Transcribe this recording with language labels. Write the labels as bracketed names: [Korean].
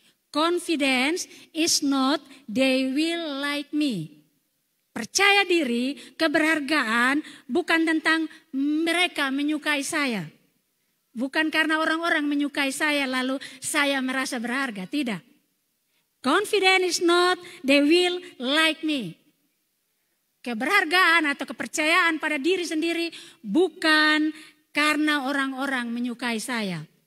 [English] Confidence is not they will like me. [Indonesian] Percaya diri, keberhargaan bukan tentang mereka menyukai saya. Bukan karena orang-orang menyukai saya lalu saya merasa berharga, tidak. [English] Confidence is not they will like me. [Indonesian] Keberhargaan atau kepercayaan pada diri sendiri bukan karena orang-orang menyukai saya.